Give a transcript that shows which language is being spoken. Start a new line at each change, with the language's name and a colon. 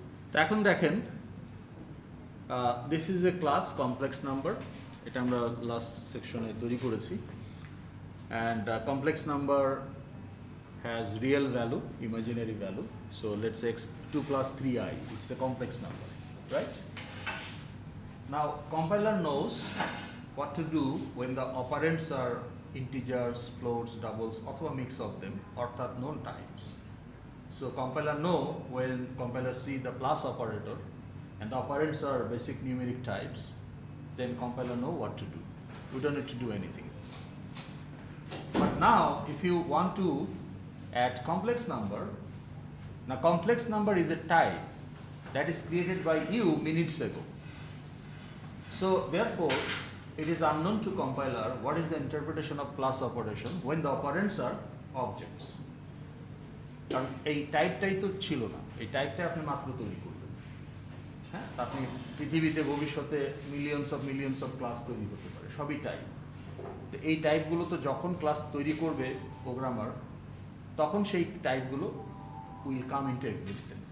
Bangla: তো এখন দেখেন,
English: this is a class complex number,
Bangla: এটা আমরা লাস্ট সেকশনে তৈরি করেছি।
English: And complex number has real value, imaginary value. So let's say x2 plus 3i, it's a complex number, right? Now compiler knows what to do when the operands are integers, floats, doubles, or a mix of them, or known types. So compiler know when compiler see the plus operator and the operands are basic numeric types, then compiler know what to do. We don't need to do anything. But now if you want to add complex number, now complex number is a type that is created by you minutes ago. So therefore it is unknown to compiler what is the interpretation of plus operation when the operands are objects.
Bangla: কারণ এই টাইপটাই তো ছিল না, এই টাইপটা আপনি মাত্র তৈরি করবেন। হ্যাঁ, আপনি পৃথিবীতে ভবিষ্যতে মিলিয়নস অফ ক্লাস তৈরি করতে পারে, সবই টাইপ। তো এই টাইপগুলো তো যখন ক্লাস তৈরি করবে প্রোগ্রামার, তখন সেই টাইপগুলো
English: Will come into existence.